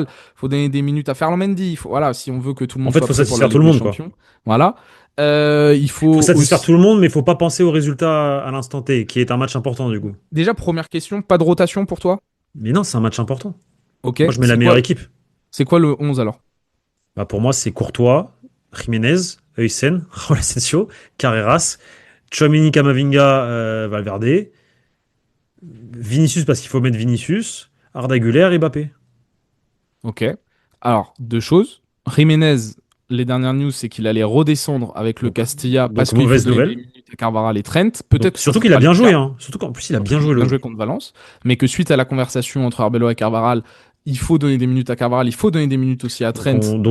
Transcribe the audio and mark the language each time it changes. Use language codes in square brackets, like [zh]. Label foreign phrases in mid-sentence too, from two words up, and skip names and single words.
[fr] Il faut donner des minutes à Ferland Mendy. Voilà, si on veut que tout le monde En fait, soit faut prêt pour la satisfaire Ligue tout le des monde, quoi. Champions. Voilà. Il faut Faut satisfaire aussi- tout le monde, mais faut pas penser au résultat à l'instant T, qui est un match important du coup. Déjà, première question, pas de rotation pour toi? Mais non, c'est un match important. Ok. Moi, je mets la meilleure équipe. C'est quoi le 11 alors? Bah, pour moi, c'est Courtois, Jiménez, Huysen, Raúl Asensio, Carreras, Tchouaméni, Camavinga, Valverde, Vinicius parce qu'il faut mettre Vinicius, Arda Güler et Mbappé. Ok. Alors, deux choses. Jiménez, les dernières news, c'est qu'il allait redescendre avec le Castilla Donc, parce qu'il faut mauvaise donner nouvelle. des minutes à Carvajal et Trent. Peut-être Donc, que surtout ça qu'il a sera bien le joué, cas. hein. Surtout qu'en plus, il a En bien plus, joué il a l'autre. joué contre Valence, mais que suite à la conversation entre Arbeloa et Carvajal, il faut donner des minutes à Carvajal, il faut donner des minutes aussi à Trent.